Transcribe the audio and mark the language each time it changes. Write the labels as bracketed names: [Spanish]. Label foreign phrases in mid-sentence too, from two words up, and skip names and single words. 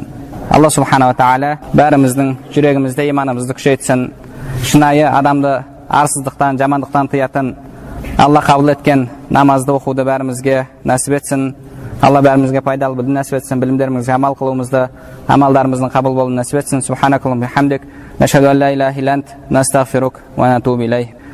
[Arabic] الله سبحانه وتعالى [Kazakh] бәріміздің жүрегімізде иманымызды күшейтсін. Шынайы адамды арсыздықтан, жамандықтан тыятын Алла қабыл еткен намазды оқуды бәрімізге нәсіп етсін. Алла бәрімізге пайдалы білім нәсіп етсін, білімдерімізге амал қылуымызды, амалдарымыздың қабыл болуын нәсіп етсін. [Arabic] سبحانك اللهم وبحمدك، نشهد أن لا إله إلا أنت، نستغفرك ونتوب إليك.